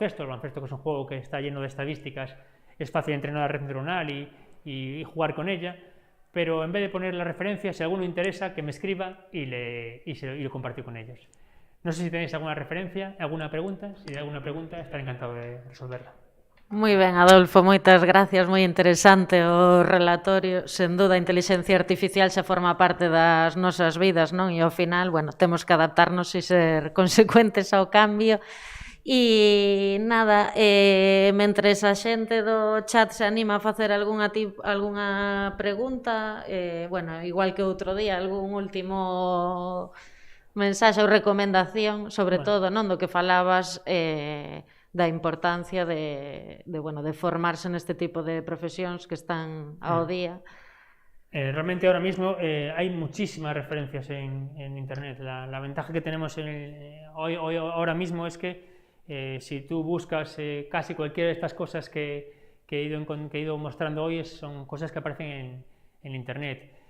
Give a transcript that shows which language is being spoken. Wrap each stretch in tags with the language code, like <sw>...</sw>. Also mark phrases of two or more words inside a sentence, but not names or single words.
<es>El baloncesto, que es un juego que está lleno de estadísticas, es fácil entrenar la red neuronal y jugar con ella, pero en vez de poner la referencia, si a alguno interesa, que me escriba y lo comparto con ellos. No sé si tenéis alguna referencia, alguna pregunta. Si hay alguna pregunta, estaré encantado de resolverla.</es> <gl>Moi ben, Adolfo, moitas gracias, moi interesante o relatorio. Sen duda, a inteligencia artificial xa forma parte das nosas vidas, non? E ao final, bueno, temos que adaptarnos e ser consecuentes ao cambio. E nada, mentres a xente do chat se anima a facer algunha pregunta, bueno, igual que outro día, algún último mensaxe ou recomendación, sobre todo, non, do que falabas, da importancia de formarse neste tipo de profesións que están ao día.</gl> <es>Realmente ahora mismo hay muchísimas referencias en Internet. La ventaja que tenemos ahora mismo es que si tú buscas casi cualquiera de estas cosas que he ido mostrando hoy, son cosas que aparecen en Internet.</es>